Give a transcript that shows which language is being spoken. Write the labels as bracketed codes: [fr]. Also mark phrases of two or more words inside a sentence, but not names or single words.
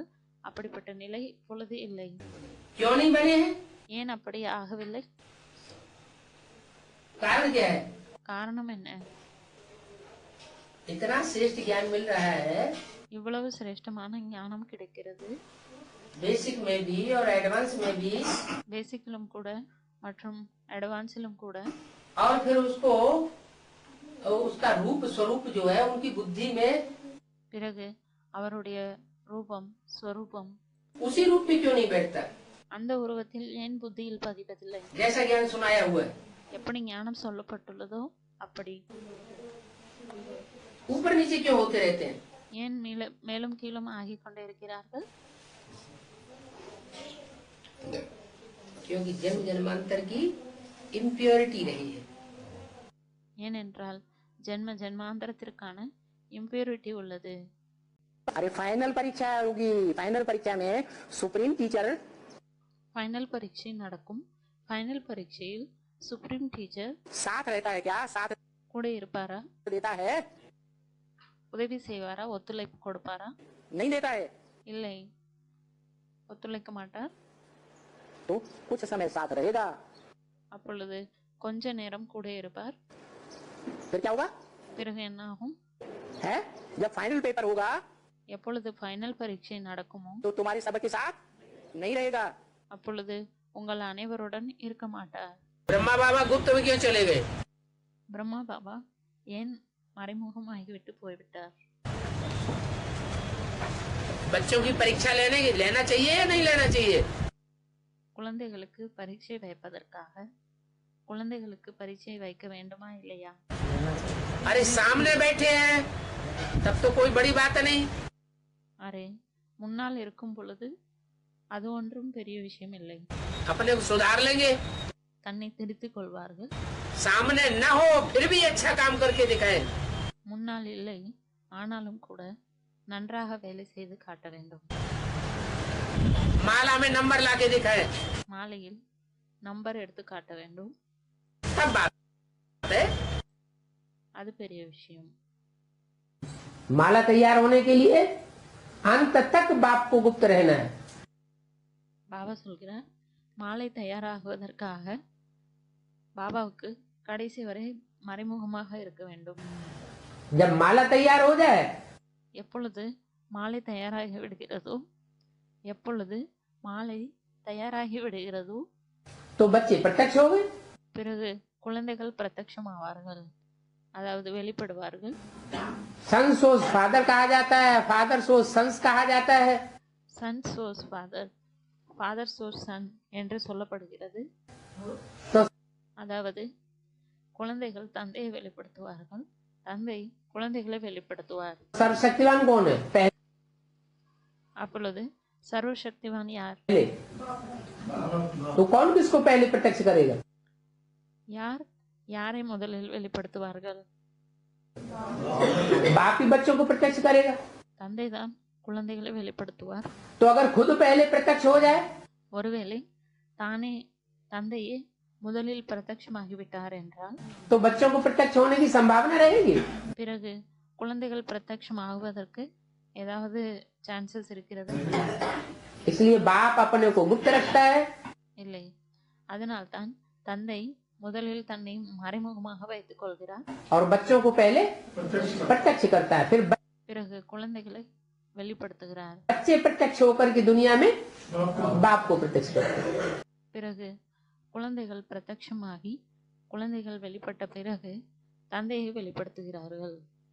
[ta] அப்படிப்பட்ட நிலை இப்பொழுது இல்லை. [hi] क्यों नहीं बने हैं? [ta] ஏன் அப்படி ஆகவில்லை? [hi] कारण क्या है? [ta] காரணம் என்ன? [hi] इतना श्रेष्ठ ज्ञान मिल रहा है, [ta] இவ்வளவு சிரேஷ்டமான ஞானம் கிடைக்கிறது. [hi] बेसिक में भी और एडवांस में भी, [ta] பேசிக்கிலும் கூட மற்றும் அட்வான்ஸிலும் கூட. [hi] और फिर उसको उसका रूप स्वरूप जो है उनकी बुद्धि में, [ta] பிறகு அவருடைய ரூபம் ஸ்வரூபம் [hi] उसी रूप में क्यों नहीं बैठता [ta] அந்த உருவத்தில் ஏன் புத்தியில் பதிவதில்லை? [hi] जैसा ज्ञान सुनाया हुआ है. [ta] எப்படி ஞானம் சொல்லப்பட்டுள்ளதோ அப்படி. [hi] ऊपर नीचे क्यों होते रहते हैं? [ta] ஏன் மேலும் கீழும் ஆகிக் கொண்டே இருக்கிறார்கள்? [hi] क्योंकि जन्म जन्मांतर की इम्प्योरिटी रही है. [ta] ஏனென்றால் ஜென்ம ஜென்மாந்தரத்திற்கான இம்பியூரிட்டி உள்ளது. [hi] अरे फाइनल परीक्षा होगी. फाइनल परीक्षा में सुप्रीम टीचर [ta] ஃபைனல் பரீட்சை நடக்கும். ஃபைனல் பரீட்சையில் சுப்ரீம் டீச்சர் [hi] साथ रहता है क्या? साथ [ta] கூட இருப்பாரா? [hi] देता है? [ta] உதவி செய்வாரா? ஒத்துழைப்பு கொடுப்பாரா? [hi] नहीं देता है [ta] இல்லை, ஒத்துழைக்க மாட்டார். [hi] तो कुछ समय साथ रहेगा. [ta] அப்பொழுது கொஞ்ச நேரம் கூட இருப்பார். [hi] फिर क्या होगा [ta] பிறகு என்ன ஆகும்? [hi] है? जब फाइनल पेपर होगा [ta] எப்பொழுது ஃபைனல் பரீட்சை நடக்குமோ [hi] तो तुम्हारे सबके साथ नहीं रहेगा. [ta] அப்பொழுது உங்கள் அனைவருடன் இருக்க மாட்டார். [hi] ब्रह्मा बाबा गुप्त में क्यों चले गए? [ta] பிரம்மா பாபா ஏன் மறைமுகமாகிவிட்டு போய்விட்டார்? [hi] बच्चों की परीक्षा लेना चाहिए या नहीं लेना चाहिए? [ta] குழந்தைகளுக்கு பரீட்சை வைப்பதற்காக குழந்தைகளுக்கு பரீட்சை வைக்க வேண்டுமா இல்லையா? [hi] अरे सामने बैठे हैं तब तो कोई बड़ी बात नहीं. [ta] அரே, முன்னால் இருக்கும் பொழுது அது ஒன்றும் பெரிய விஷயம் இல்லை. [hi] अपने को सुधार लेंगे. [ta] தன்னை திருத்திக் கொள்வார்கள். [hi] सामने न हो फिर भी अच्छा काम करके दिखाएं. [ta] முன்னால் இல்லை, ஆனாலும் கூட நன்றாக வேலை செய்து காட்ட வேண்டும். [hi] माला में नंबर लाके दिखाएं. [ta] மாலையில் நம்பர் எடுத்து காட்ட வேண்டும். [hi] तब बात है. [ta] அது பெரிய விஷயம். [hi] माला तैयार होने के लिए अंत तक बाप को गुप्त रहना है. [ta] பாபா சொல்கிறார், மாலை தயாராகுவதற்காக பாபாவுக்கு கடைசி வரை மறைமுகமாக இருக்க வேண்டும். [hi] जब माला तैयार हो जाए [ta] எப்பொழுது மாலை தயாராகி விடுகிறதோ [hi] तो बच्चे प्रत्यक्ष हो गए. [ta] பிறகு குழந்தைகள் பிரத்யட்சமாவார்கள், அதாவது வெளிப்படுவார்கள். [en] son shows father [hi] कहा जाता है, [en] father shows sons [hi] कहा जाता है. [en] son shows father, father shows son [ta] என்று சொல்லப்படுகிறது. [hi] तो [ta] அதாவது குழந்தைகள் தந்தையை வெளிப்படுத்துவார்கள், தந்தை குழந்தைகளை வெளிப்படுத்துவார். [hi] सर्वशक्तिवान कौन है? पहले [ta] அப்பொழுது சர்வசக்திவான் யார்? [hi] तो कौन किसको पहले प्रत्यक्ष करेगा? [ta] யார் யாரை முதலில் வெளிப்படுத்துவார்கள்? [hi] बाप ही बच्चों को प्रत्यक्ष करेगा. [ta] தந்தை தான் குழந்தைகளை வெளிப்படுத்துவார். [hi] तो अगर खुद पहले प्रत्यक्ष हो जाए [ta] ஒருவேளை தானே தந்தையே முதலில் பிரத்யட்சமாகிவிட்டார் என்றால் [hi] तो बच्चों को प्रत्यक्ष होने की संभावना रहेगी. [ta] பிறகு குழந்தைகள் பிரத்யட்சமாகுவதற்கு ஏதாவது சான்சஸ் இருக்கிறது? [hi] इसलिए बाप अपने को गुप्त रखता है [ta] இல்லை. அதனால்தான் தந்தை முதலில் தன்னை மறைமுகமாக வைத்துக் கொள்கிறார். [hi] और बच्चों को पहले प्रत्यक्ष करता है, फिर [ta] பிறகு குழந்தைகளை வெளிப்படுத்துகிறார். [hi] बच्चे प्रत्यक्ष होकर की दुनिया में बाप को प्रत्यक्ष करते हैं. [ta] பிறகு குழந்தைகள் பிரத்யட்சமாகி குழந்தைகள் வெளிப்பட்ட பிறகு தந்தையை வெளிப்படுத்துகிறார்கள்.